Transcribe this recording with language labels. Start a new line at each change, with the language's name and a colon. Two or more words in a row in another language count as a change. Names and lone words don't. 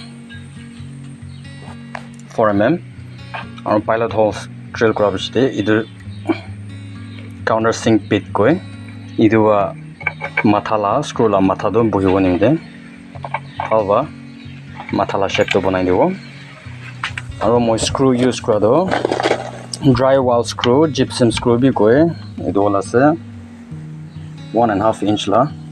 English: 4 mm aru pilot holes
Naga Pidgin: drill kora bichite idu countersink pit koi idu wa matha la screw la matha do bohibo nimde alwa matha la shape to banai dibo aru moi
English: screw use
Naga Pidgin: kora do
English: dry wall screw gypsum screw
Naga Pidgin: bi koi idu wala ase 1.5 inch la